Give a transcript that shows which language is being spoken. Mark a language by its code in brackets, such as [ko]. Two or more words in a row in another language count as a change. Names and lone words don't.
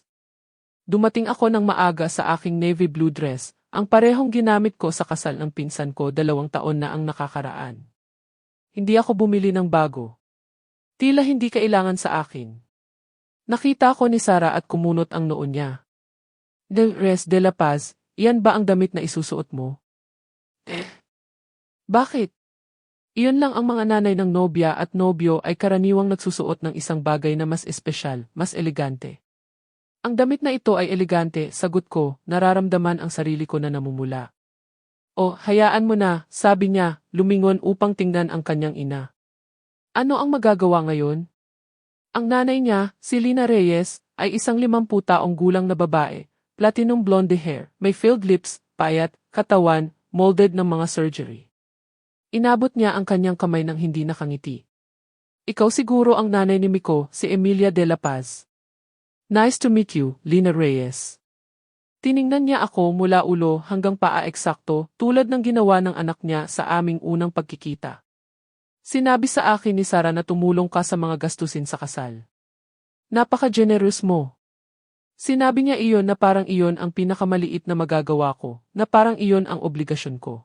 [tl] Dumating ako ng maaga sa aking navy blue dress, ang parehong ginamit ko sa kasal ng pinsan ko 2 taon na ang nakakaraan. Hindi ako bumili ng bago. Tila hindi kailangan sa akin. Nakita ko ni Sarah at kumunot ang noo niya. Res de la Paz, iyan ba ang damit na isusuot mo? Bakit? Iyon lang ang mga nanay ng nobya at nobyo ay karaniwang nagsusuot ng isang bagay na mas espesyal, mas elegante. Ang damit na ito ay elegante, sagot ko, nararamdaman ang sarili ko na namumula. O, hayaan mo na, sabi niya, lumingon upang tingnan ang kanyang ina. Ano ang magagawa ngayon? Ang nanay niya, si Lina Reyes, ay isang 50 taong gulang na babae, [en] platinum blonde hair, [tl] may [en] filled lips, [tl] payat, katawan, molded ng mga surgery. Inabot niya ang kanyang kamay nang hindi nakangiti. Ikaw siguro ang nanay ni Miko, si Emilia de la Paz. [en] Nice to meet you, Lina Reyes. [tl] Tiningnan niya ako mula ulo hanggang paa eksakto, tulad ng ginawa ng anak niya sa aming unang pagkikita. Sinabi sa akin ni Sarah na tumulong ka sa mga gastusin sa kasal. Napaka-generous mo. Sinabi niya iyon na parang iyon ang pinakamaliit na magagawa ko, na parang iyon ang obligasyon ko.